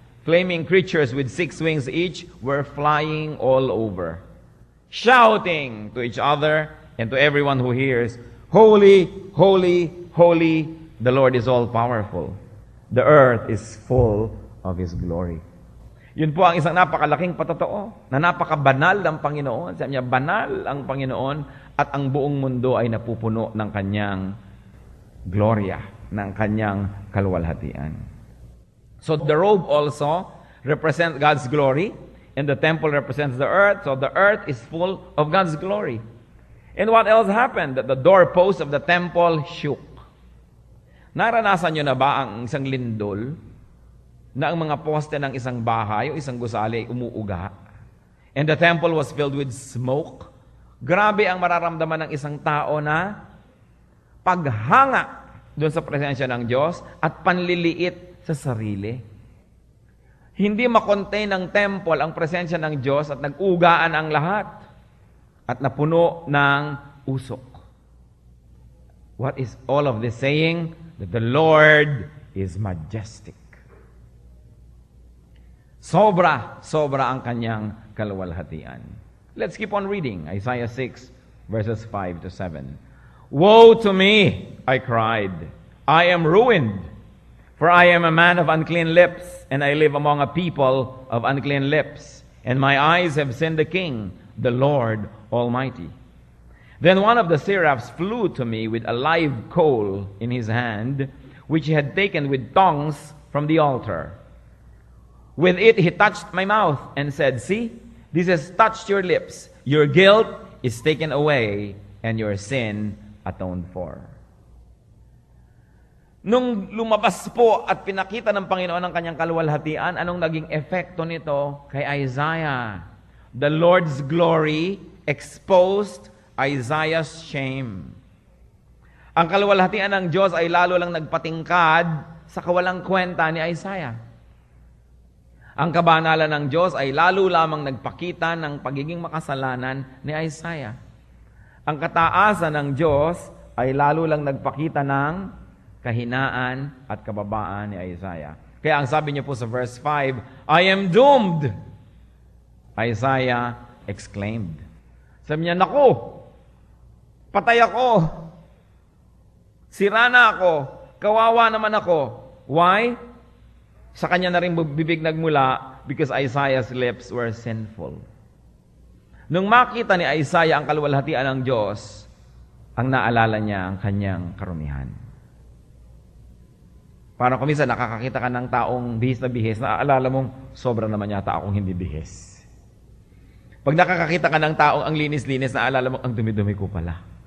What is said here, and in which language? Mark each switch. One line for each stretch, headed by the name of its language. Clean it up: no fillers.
English: Flaming creatures with 6 wings each were flying all over, shouting to each other and to everyone who hears, Holy, holy, holy, the Lord is all-powerful. The earth is full of His glory.
Filipino: Yun po ang isang napakalaking patotoo, na napakabanal ng Panginoon. Sabi niya, banal ang Panginoon at ang buong mundo ay napupuno ng Kanyang gloria, ng Kanyang kaluwalhatian.
English: So the robe also represents God's glory, and the temple represents the earth, so the earth is full of God's glory. And what else happened? That the doorpost of the temple shook.
Filipino: Naranasan nyo na ba ang isang lindol na ang mga poste ng isang bahay o isang gusali umuuga?
English: And the temple was filled with smoke.
Filipino: Grabe ang mararamdaman ng isang tao na paghanga doon sa presensya ng Diyos at panliliit sa sarili. Hindi makontain ng temple ang presensya ng Diyos at nag-ugaan ang lahat at napuno ng usok.
English: What is all of this saying? That the Lord is majestic.
Filipino: Sobra ang kanyang kaluwalhatian.
English: Let's keep on reading. Isaiah 6, verses 5 to 7. Woe to me, I cried. I am ruined, for I am a man of unclean lips, and I live among a people of unclean lips, and my eyes have seen the King, the Lord Almighty. Then one of the seraphs flew to me with a live coal in his hand, which he had taken with tongs from the altar. With it he touched my mouth and said, See, this has touched your lips. Your guilt is taken away, and your sin atoned for.
Filipino: Nung lumabas po at pinakita ng Panginoon ang kanyang kaluwalhatian, anong naging epekto nito kay Isaiah?
English: The Lord's glory exposed Isaiah's shame.
Filipino: Ang kaluwalhatian ng Diyos ay lalo lang nagpatingkad sa kawalang kwenta ni Isaiah. Ang kabanalan ng Diyos ay lalo lamang nagpakita ng pagiging makasalanan ni Isaiah. Ang kataasan ng Diyos ay lalo lang nagpakita ng kahinaan at kababaan ni Isaiah. Kaya ang sabi niya po sa verse 5,
English: I am doomed, Isaiah exclaimed.
Filipino: Sabi niya, naku, patay ako, sira na ako, kawawa naman ako.
English: Why?
Filipino: Sa kanya na rin bibig nagmula
English: because Isaiah's lips were sinful.
Filipino: Nung makita ni Isaiah ang kaluwalhatian ng Diyos, ang naalala niya ang kanyang karumihan. Parang kung minsan nakakakita ka ng taong bihis, naaalala mong sobra naman yata akong hindi bihis. Pag nakakakita ka ng taong ang linis-linis, naaalala mong ang dumi-dumi ko pala.